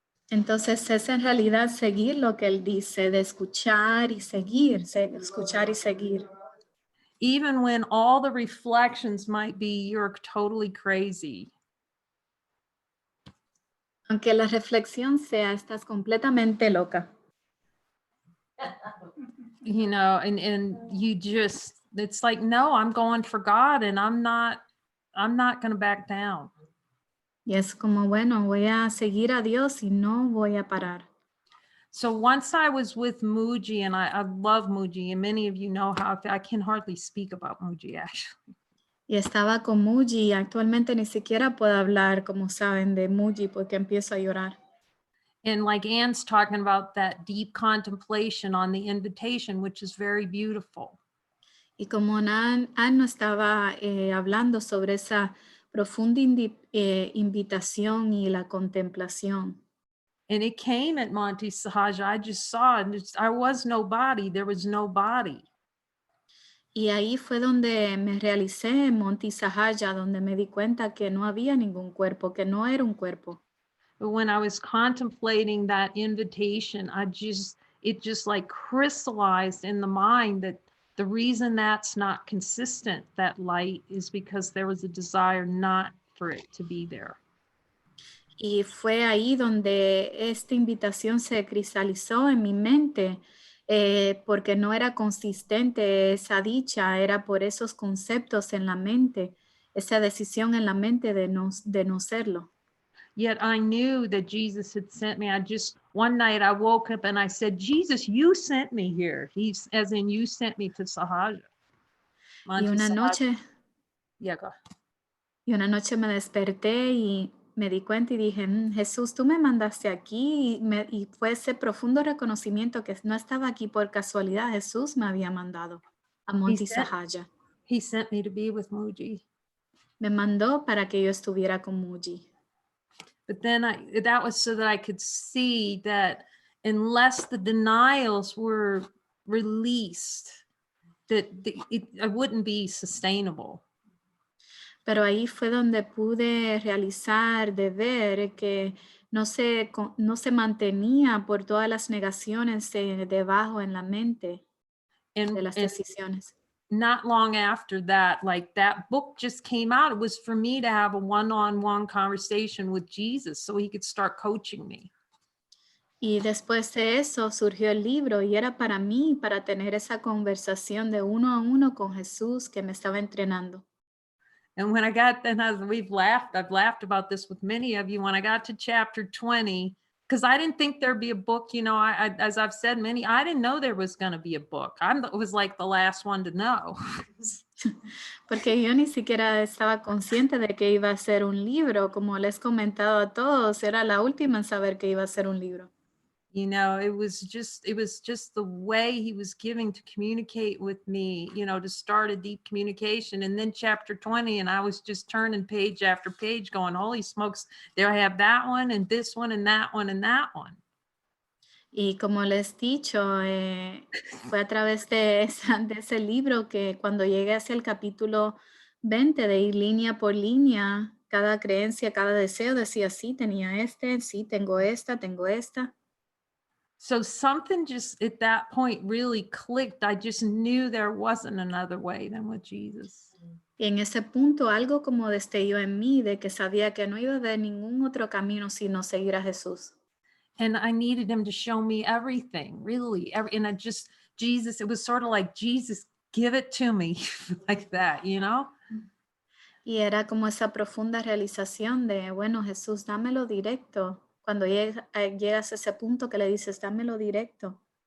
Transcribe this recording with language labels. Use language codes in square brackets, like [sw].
[es] Entonces es en realidad seguir lo que él dice, de escuchar y seguir, escuchar y seguir. [en] Even when all the reflections might be, you're totally crazy. [es] Aunque la reflexión sea, estás completamente loca. [en] You know, and you just, it's like, no, I'm going for God, and I'm not going to back down. [es] Y es como, bueno, voy a seguir a Dios y no voy a parar. [en] So once I was with Muji, and I love Muji, and many of you know how I can hardly speak about Muji actually. [es] Y estaba con Muji y actualmente ni siquiera puedo hablar, como saben, de Muji porque empiezo a llorar. [en] And like Anne's talking about that deep contemplation on the invitation, which is very beautiful. [es] Y como Anne nos estaba hablando sobre esa profunda invitación y la contemplación. [en] And it came at Monte Sahaja. I just saw it. I was nobody. There was nobody. [es] Y ahí fue donde me realicé en Monte Sahaja, donde me di cuenta que no había ningún cuerpo, que no era un cuerpo. [en] But when I was contemplating that invitation, it just like crystallized in the mind that the reason that's not consistent, that light, is because there was a desire not for it to be there. [es] Y fue ahí donde esta invitación se cristalizó en mi mente, porque no era consistente esa dicha, era por esos conceptos en la mente, esa decisión en la mente de no serlo. [en] Yet I knew that Jesus had sent me. One night I woke up and I said, Jesus, you sent me here. As in you sent me to Sahaja. [es] Y una noche, [en] Yeah, go. [es] y una noche me desperté y me di cuenta y dije, Jesús, tú me mandaste aquí, y fue ese profundo reconocimiento que no estaba aquí por casualidad, Jesús me había mandado a Monte Sahaja. [en] He sent me to be with Muji. [es] Me mandó para que yo estuviera con Muji. [en] But then that was so that I could see that unless the denials were released, that it wouldn't be sustainable. [es] Pero ahí fue donde pude realizar, de ver que no se mantenía por todas las negaciones debajo en la mente de las decisiones. [en] Not long after that, like that book just came out. It was for me to have a one-on-one conversation with Jesus so he could start coaching me. [es] Y después de eso surgió el libro y era para mí, para tener esa conversación de uno a uno con Jesús que me estaba entrenando. [en] And when I got, I've laughed about this with many of you. When I got to chapter 20, because I didn't think there'd be a book, you know, I as I've said many, I didn't know there was going to be a book. It was like the last one to know. [es] Porque yo ni siquiera estaba consciente de que iba a ser un libro. Como les he comentado a todos, era la última en saber que iba a ser un libro. [en] You know, it was just the way he was giving to communicate with me, you know, to start a deep communication. And then chapter 20, and I was just turning page after page going, holy smokes, there I have that one and this one and that one and that one. [es] Y como les he dicho, fue a través de ese libro que cuando llegué hacia el capítulo 20, de ir línea por línea, cada creencia, cada deseo, decía, sí, tenía sí, tengo esta. [en] So something just at that point really clicked. I just knew there wasn't another way than with Jesus. [es] Y en ese punto algo como destelló en mí de que sabía que no iba a haber ningún otro camino sino seguir a Jesús. [en] And I needed him to show me everything, really. And Jesus, it was sort of like, Jesus, give it to me like that, you know? [es] Y era como esa profunda realización de, bueno, Jesús, dámelo directo. Cuando llegas a ese punto que le dices, dámelo directo.